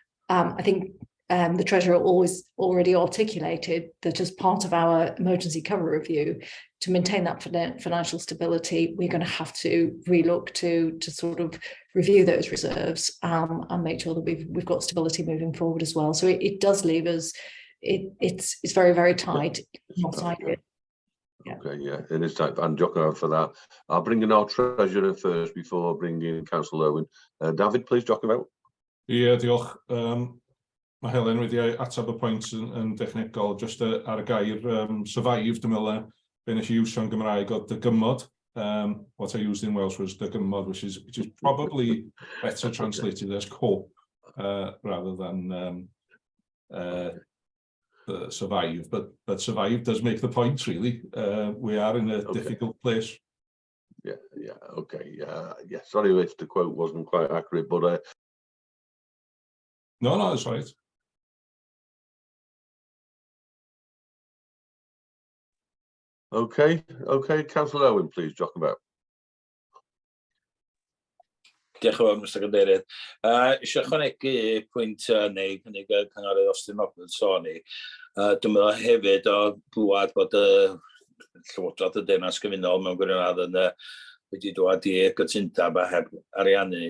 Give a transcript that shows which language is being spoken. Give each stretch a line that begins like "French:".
English: I think the Treasurer already articulated that as part of our emergency cover review, to maintain that financial stability, we're going to have to relook to sort of review those reserves and make sure that we've got stability moving forward as well. So it does leave us, it's very, very tight. Not ideal. Yeah. Okay, yeah, it is tight. And Jock out for that. I'll bring in our Treasurer first before bringing in Councillor Owen. David, please, Jock about.
Welsh: Ie, diolch. Mae Helen wedi atab y pwynt yn dechnegol, just ar y gair survive, dwi'n meddwl, be nes I iwsio'n Gymraeg oedd dygymod.
English: What I used in Welsh was dygymod, which is probably better translated as cope rather than survive. But survive does make the point, really. We are in a difficult place. Yeah, okay, yeah. Sorry if the quote wasn't quite accurate, but No, that's right. Okay, Councillor Owen, please, Jock about.
Welsh: Diolch yn fawr, Mr Cadeirydd. Eisiau ychwanegu pwynt neu cynnig cynghorydd Austin Roberts sôn i. Dwi'n meddwl hefyd o glwad bod y Llywodraeth y Deyrnas Gyfunol mewn gwirionedd wedi dod i gytundeb a heb ariannu.